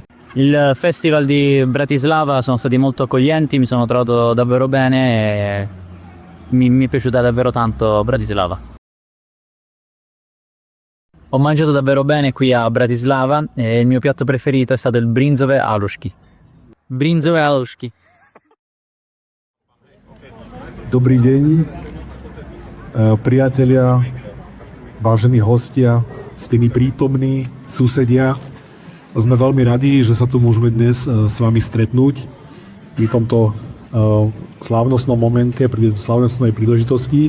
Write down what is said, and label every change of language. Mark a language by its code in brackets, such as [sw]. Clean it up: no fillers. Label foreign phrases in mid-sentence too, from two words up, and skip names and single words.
[it] Il Festival di Bratislava sono stati molto accoglienti, mi sono trovato davvero bene e mi è piaciuta davvero tanto Bratislava. Ho mangiato davvero bene qui a Bratislava e il mio piatto preferito è stato il brinzové halušky. Brinzové halušky. [sk] Dobrý deň, priatelia, vážení hostia, ctení prítomní, susedia. Sme veľmi radi, že sa tu môžeme dnes s vami stretnúť pri tomto slávnostnom momente, pri slávnostnej príležitosti.